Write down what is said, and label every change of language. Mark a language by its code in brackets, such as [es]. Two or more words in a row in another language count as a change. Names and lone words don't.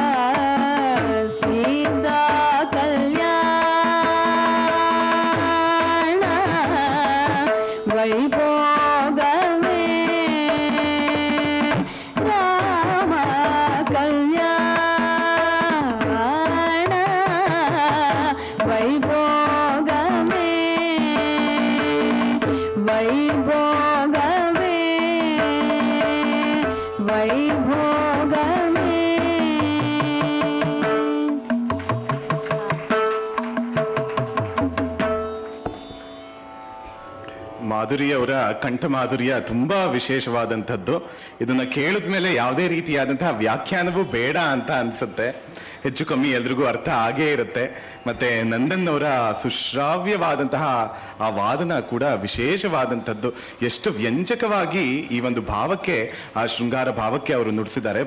[te] సీతా కల్యాణ వైభోగమే, రామ కల్యాణ వైభోగమే, వైభోగమే వైభోగమే. [kn] ಮಾಧುರಿಯವರ ಕಂಠ ಮಾಧುರ್ಯ ತುಂಬಾ ವಿಶೇಷವಾದಂಥದ್ದು. ಇದನ್ನ ಕೇಳಿದ ಮೇಲೆ ಯಾವುದೇ ರೀತಿಯಾದಂತಹ ವ್ಯಾಖ್ಯಾನವೂ ಬೇಡ ಅಂತ ಅನ್ಸುತ್ತೆ. ಹೆಚ್ಚು ಕಮ್ಮಿ ಎಲ್ರಿಗೂ ಅರ್ಥ ಆಗೇ ಇರುತ್ತೆ. ಮತ್ತೆ ನಂದನ್ ಅವರ ಸುಶ್ರಾವ್ಯವಾದಂತಹ ಆ ವಾದನ ಕೂಡ ವಿಶೇಷವಾದಂಥದ್ದು. ಎಷ್ಟು ವ್ಯಂಜಕವಾಗಿ ಈ ಒಂದು ಭಾವಕ್ಕೆ, ಆ ಶೃಂಗಾರ ಭಾವಕ್ಕೆ ಅವರು ನುಡಿಸಿದ್ದಾರೆ.